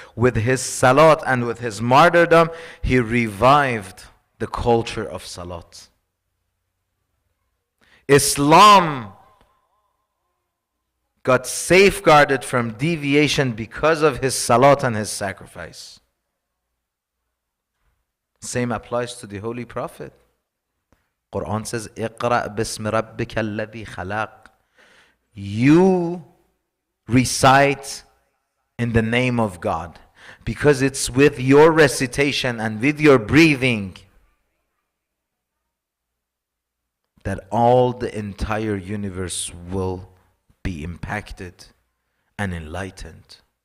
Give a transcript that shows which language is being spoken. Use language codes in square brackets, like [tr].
[en] With his salat and with his martyrdom, he revived the culture of salat. Islam got safeguarded from deviation because of his salat and his sacrifice. Same applies to the Holy Prophet. Quran says, [ar] اقرأ باسم ربك الذي خلق. [en] You recite in the name of God, because it's with your recitation and with your breathing that all the entire universe will be impacted and enlightened.